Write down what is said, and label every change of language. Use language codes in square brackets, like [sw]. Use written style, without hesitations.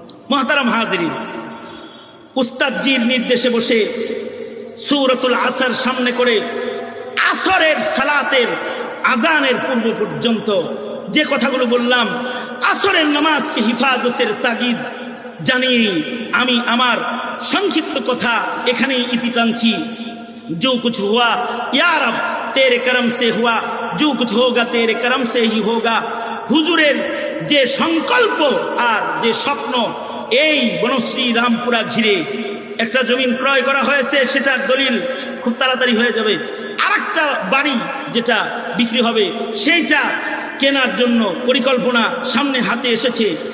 [bn] মুহতারাম হাজিরিন, উস্তাদজির নির্দেশে বসে সূরাতুল আসর সামনে করে আসরের সালাতের আজানের পূর্ব পর্যন্ত যে কথাগুলো বললাম, আসরের নামাজকে হিফাজতের তাগিদ জানিয়ে আমি আমার সংক্ষিপ্ত কথা এখানেই ইতি টানছি। [hi] जो कुछ हुआ या रब तेरे करम से हुआ, जो कुछ होगा तेरे करम से ही होगा। [bn] হুজুরের যে সংকল্প আর যে স্বপ্ন, এই বনশ্রী রামপুরা ঘিরে একটা জমিন ক্রয় করা হয়েছে, সেটার দলিল খুব তাড়াতাড়ি হয়ে যাবে। আরেকটা বাড়ি যেটা বিক্রি হবে সেইটা কেনার জন্য পরিকল্পনা সামনে হাতে এসেছে।